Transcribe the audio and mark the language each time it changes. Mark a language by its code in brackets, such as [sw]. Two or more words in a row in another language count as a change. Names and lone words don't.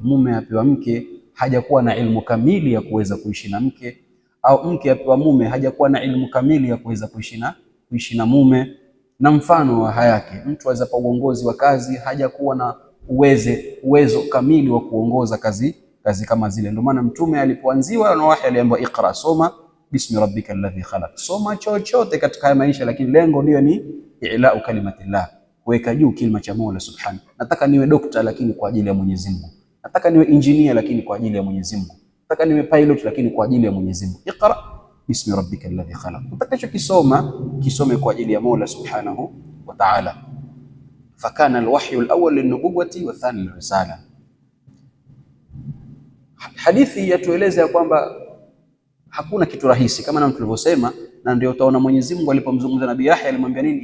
[sw] Mume apewa mke, hajakuwa na ilmu kamili ya kuweza kuishi na mke, au mke apewa mume, hajakuwa na ilmu kamili ya kuweza kuishi na mume, na mfano wa hayake. Mtu aweza pa uongozi wa kazi, hajakuwa na uwezo kamili wa kuongoza kazi kama zile. Ndio maana Mtume alipoanziwa na wahi aliambiwa iqra, soma [ar] بسم ربك الذي خلق. [sw] Soma chochote katika maisha, lakini lengo ndio ni [ar] إعلاء كلمة الله, [sw] kuweka juu kilima cha Mola Subhanahu. Nataka niwe dokta lakini kwa ajili ya Mwenyezi Mungu. Nataka niwe engineer lakini kwa ajili ya Mwenyezi Mungu. Nataka niwe pilot lakini kwa ajili ya Mwenyezi Mungu. [ar] اقرأ باسم ربك الذي خلق. [sw] Utakachokisoma kisome kwa ajili ya Mola [ar] سبحانه وتعالى. فكان الوحي الأول للنبوة والثاني للرسالة. [sw] Hadithi yatueleza ya kwamba hakuna kitu rahisi kama tulivyosema, na ndio utaona Mwenyezi Mungu alipomzungumza Nabii Yahya alimwambia nini?